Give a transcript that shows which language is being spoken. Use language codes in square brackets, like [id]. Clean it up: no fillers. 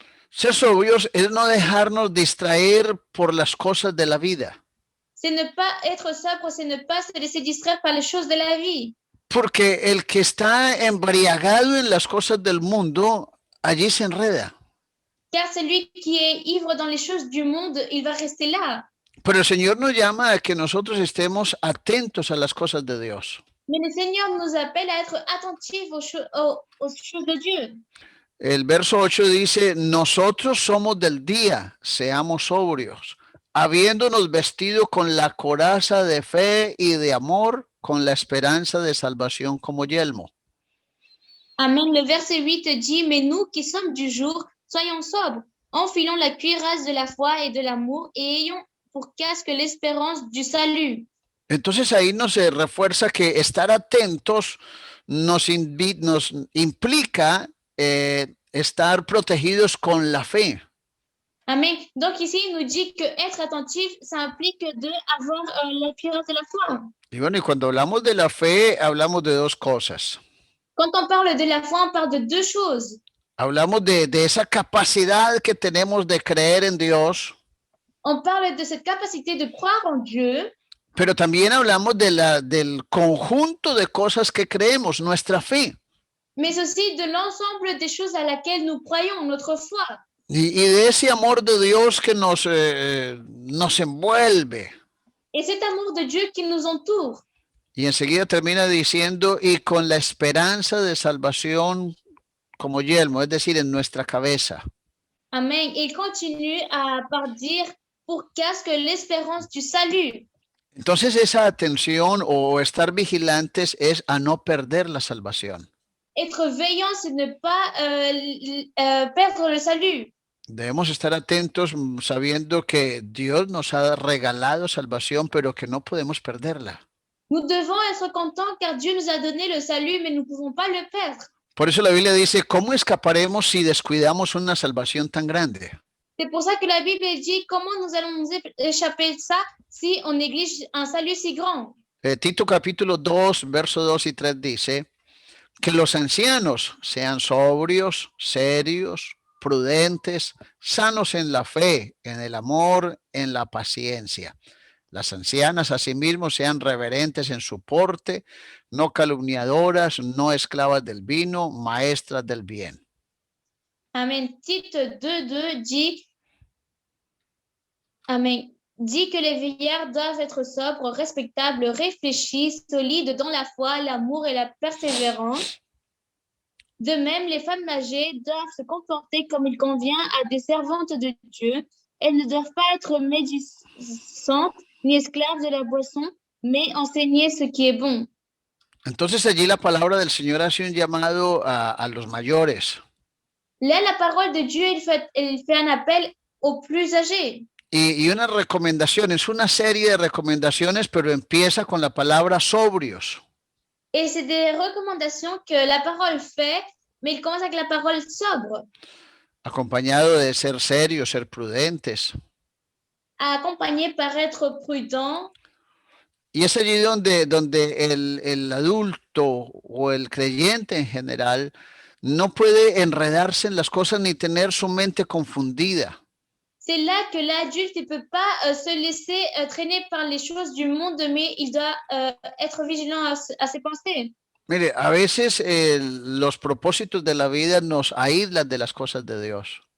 [es] Ser sobrios es no dejarnos distraer por las cosas de la vida. [fr] C'est ne pas être sobre, c'est ne pas se laisser distraire par les choses de la vie. [es] Porque el que está embriagado en las cosas del mundo, allí se enreda. [fr] car celui qui est ivre dans les choses du monde, il va rester là. [es] Pero el Señor nos llama a que nosotros estemos atentos a las cosas de Dios. [fr] Mais le Seigneur nous appelle à être attentifs aux choses de Dieu. [es] El verso 8 dice, nosotros somos del día, seamos sobrios, habiéndonos vestido con la coraza de fe y de amor, con la esperanza de salvación como yelmo. Amen. [fr] Le verset 8 dit, mais nous qui sommes du jour, soyons sobres, enfilons la cuirasse de la foi et de l'amour et ayons pour casque l'espérance du salut. [es] Entonces ahí nos refuerza que estar atentos nos implica estar protegidos con la fe. Amen. [fr] Donc ici, il nous dit que être attentif, ça implique d'avoir la cuirasse de la foi. [es] Y bueno, y cuando hablamos de la fe, hablamos de dos cosas. [fr] Quand on parle de la foi, on parle de deux choses. [es] Hablamos de esa capacidad que tenemos de creer en Dios. [fr] On parle de cette capacité de croire en Dieu. [es] Pero también hablamos del conjunto de cosas que creemos, nuestra fe. [fr] Mais aussi de l'ensemble des choses à laquelle nous croyons, notre foi. [es] Y de ese amor de Dios que nos envuelve. [fr] Et cet amour de Dieu qui nous entoure. [es] Y enseguida termina diciendo, y con la esperanza de salvación como yelmo, es decir, en nuestra cabeza. Amen. [fr] Il continue par dire, pour casque l'espérance du salut. [es] Entonces esa atención o estar vigilantes es a no perder la salvación. [fr] Être veillant, c'est ne pas perdre le salut. [es] Debemos estar atentos sabiendo que Dios nos ha regalado salvación, pero que no podemos perderla. [fr] Nous devons être contents car Dieu nous a donné le salut, mais nous ne pouvons pas le perdre. [es] Por eso la Biblia dice, ¿cómo escaparemos si descuidamos una salvación tan grande? [fr] C'est pour ça que la Bible dit comment nous allons nous échapper de ça si on néglige un salut si grand. [es] Tito capítulo 2, verso 2 y 3 dice, que los ancianos sean sobrios, serios, prudentes, sanos en la fe, en el amor, en la paciencia. Las ancianas asimismo sean reverentes en su porte, no calumniadoras, no esclavas del vino, maestras del bien. Amen. [fr] Tite 2.2 dit, Amen, dit que les vieillards doivent être sobres, respectables, réfléchis, solides dans la foi, l'amour et la persévérance. De même, les femmes âgées doivent se comporter comme il convient à des servantes de Dieu. Elles ne doivent pas être médisantes ni esclaves de la boisson, mais enseigner ce qui est bon. [es] Entonces allí la palabra del Señor hace un llamado a los mayores. [fr] Là, la parole de Dieu, il fait un appel aux plus âgés. [es] Y una recomendación, es una serie de recomendaciones, pero empieza con la palabra sobrios. [fr] Et c'est des recommandations que la parole fait, mais il commence avec la parole sobre. [es] Acompañado de ser serios, ser prudentes. [fr] Accompagné par être prudent. [es] Y es allí donde el adulto o el creyente en general no puede enredarse en las cosas ni tener su mente confundida. [fr] C'est là que l'adulte ne peut pas se laisser traîner par les choses du monde, mais il doit être vigilant à ses pensées. [es] Mire, a veces los propósitos de la vida nos aíslan de las cosas de Dios.